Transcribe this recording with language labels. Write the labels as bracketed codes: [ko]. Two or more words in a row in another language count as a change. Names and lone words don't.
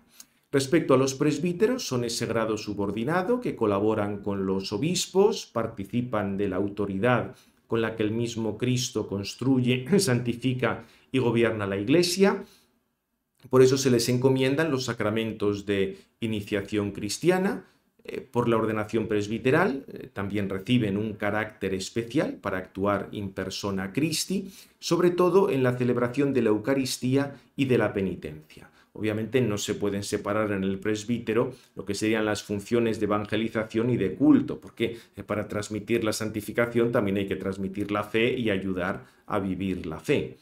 [es] Respecto a los presbíteros, son ese grado subordinado que colaboran con los obispos, participan de la autoridad con la que el mismo Cristo construye, santifica y gobierna la Iglesia. Por eso se les encomiendan los sacramentos de iniciación cristiana. Por la ordenación presbiteral también reciben un carácter especial para actuar [la] in persona Christi, [es] sobre todo en la celebración de la Eucaristía y de la penitencia. Obviamente no se pueden separar en el presbítero lo que serían las funciones de evangelización y de culto, porque para transmitir la santificación también hay que transmitir la fe y ayudar a vivir la fe.